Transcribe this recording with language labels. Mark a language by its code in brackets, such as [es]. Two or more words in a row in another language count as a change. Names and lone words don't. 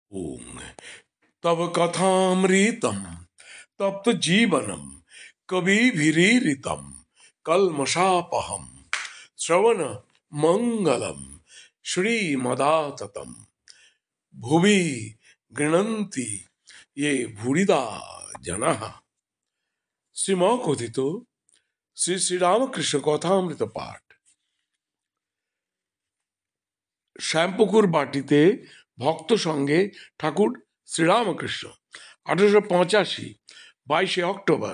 [sa] ओम तव कथामृतम तप्त जीवनम कविभिरीरितम कल्मषापहम श्रवण मंगलम श्रीमदाततम भुवि गृणन्ति ये भूरिदा जनाः। [bn] শ্রীম কথিত শ্রী শ্রীরামকৃষ্ণ কথামৃত পাঠ। শ্যামপুকুর বাটিতে ভক্ত সঙ্গে ঠাকুর শ্রীরামকৃষ্ণ 1885 22 অক্টোবর।